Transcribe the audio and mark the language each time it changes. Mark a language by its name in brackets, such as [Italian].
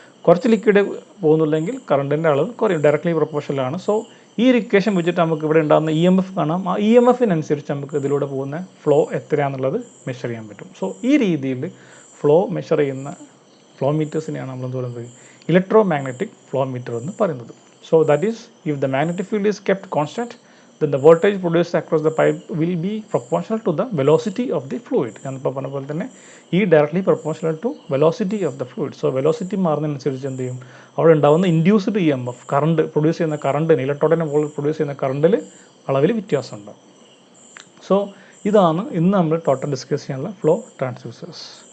[Malayalam] കുറച്ച് ലിക്വിഡ് പോകുന്നുണ്ടെങ്കിൽ കറണ്ടിൻ്റെ അളവ് കുറയും, ഡയറക്ട്ലി പ്രൊപ്പോർഷണലാണ്. സോ ഈ ഒരു ഇക്വേഷൻ വെച്ചിട്ട് നമുക്ക് ഇവിടെ ഉണ്ടാകുന്ന ഇ എം എഫ് കാണാം. ആ ഇ എം എഫിനനുസരിച്ച് നമുക്ക് ഇതിലൂടെ പോകുന്ന ഫ്ലോ എത്രയാണെന്നുള്ളത് മെഷർ ചെയ്യാൻ പറ്റും. സോ ഈ രീതിയിൽ ഫ്ലോ മെഷർ ചെയ്യുന്ന ഫ്ലോ മീറ്റേഴ്സിനെയാണ് നമ്മൾ എന്ത് പറയുന്നത്, ഇലക്ട്രോ മാഗ്നറ്റിക് ഫ്ലോ മീറ്റർ എന്ന് പറയുന്നത്. [English] So that is if the magnetic field is kept constant, then the voltage produced across the pipe will be proportional to the velocity of the fluid. [Malayalam] ഞാനിപ്പോൾ പറഞ്ഞ പോലെ തന്നെ ഈ [English] Directly proportional to velocity of the fluid. [Malayalam] So velocity മാറുന്നതിനനുസരിച്ച് എന്ത് ചെയ്യും, അവിടെ ഉണ്ടാകുന്ന induced E M F, current produce ചെയ്യുന്ന കറണ്ടിന്, ഇലക്ട്രോഡിനെ പ്രൊഡ്യൂസ് ചെയ്യുന്ന കറണ്ടിൽ അളവിൽ വ്യത്യാസം ഉണ്ടാകും. സോ ഇതാണ് ഇന്ന് നമ്മൾ ടോട്ടൽ ഡിസ്കസ് ചെയ്യാനുള്ള ഫ്ലോ ട്രാൻസ്ഡ്യൂസേഴ്സ്.